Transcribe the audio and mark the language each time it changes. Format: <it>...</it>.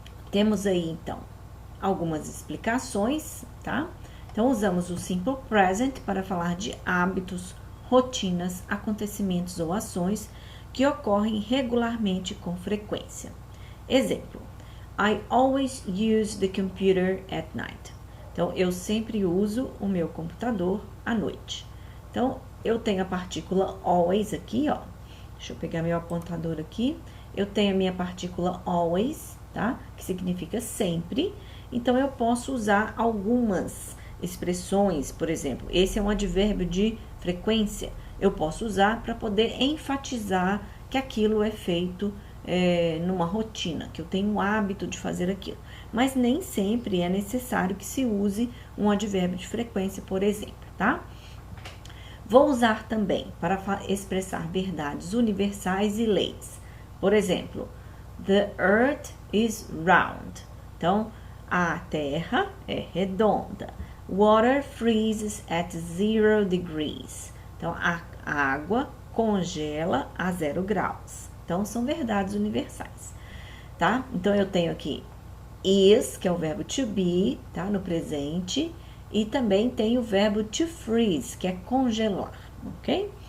<pt>Temos aí então algumas explicações, tá? Então usamos o simple present para falar de hábitos, rotinas, acontecimentos ou ações que ocorrem regularmente com frequência.</pt> <en>Exemplo: I always use the computer at night.</en> <pt>Então, eu sempre uso o meu computador à noite. Então, eu tenho a partícula always aqui, ó. Deixa eu pegar meu apontador aqui. Eu tenho a minha partícula always, tá? Que significa sempre. Então, eu posso usar algumas expressões, por exemplo, esse é um advérbio de frequência. Eu posso usar para poder enfatizar que aquilo é feito numa rotina, que eu tenho o hábito de fazer aquilo. Mas nem sempre é necessário que se use um advérbio de frequência, por exemplo, tá? Vou usar também para expressar verdades universais e leis.</pt> <en>Por exemplo, the earth is round.</en> <pt>Então, a terra é redonda.</pt> <en>Water freezes at 0 degrees.</en> <pt>Então, a água congela a 0 graus. Então, são verdades universais, tá? Então, eu tenho aqui is, que é o verbo to be, tá? No presente. E também tem o verbo to freeze, que é congelar, ok?</pt>